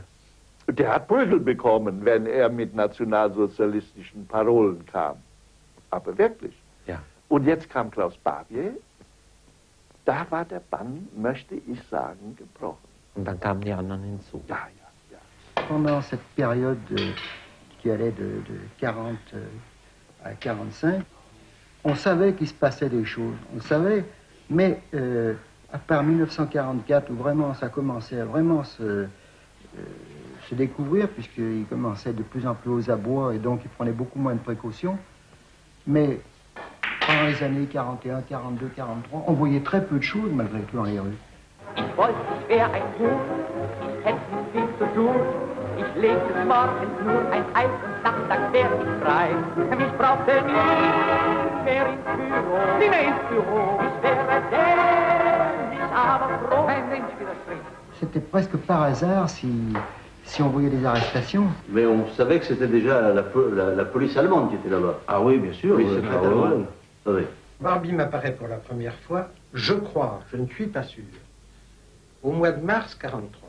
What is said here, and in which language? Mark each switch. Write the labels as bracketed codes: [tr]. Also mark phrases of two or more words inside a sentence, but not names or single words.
[de] Der hat Prügel bekommen, wenn er mit nationalsozialistischen Parolen kam. Aber wirklich. Ja. Und jetzt kam Klaus Barbier. Da war der Bann, möchte ich sagen, gebrochen. Und dann kamen die anderen hinzu. Ja, ja, ja. [fr] Pendant cette période qui allait de 40 à 45, on savait qu'il se passait des choses, on le savait, mais à part 1944 où vraiment ça commençait à vraiment se découvrir, puisqu'il commençait de plus en plus aux abois et donc il prenait beaucoup moins de précautions, mais pendant les années 41, 42, 43, on voyait très peu de choses malgré tout dans les rues. [de] Ich wollte, ich wär ein Huhn, ich hätte viel zu tun. Ich legte morgens nur ein Ei und nachmittags wär ich frei. Mich brauchte nie mehr ins Büro, nie mehr ins Büro. Ich wäre dämlich, aber froh, wenn ich widerspricht. [fr] C'était presque par hasard si on voyait des arrestations. Mais on savait que c'était déjà la police allemande qui était là-bas. Ah oui, bien sûr. Police secrète allemande. Oui. Barbie m'apparaît pour la première fois, je crois, je ne suis pas sûr, au mois de mars 43.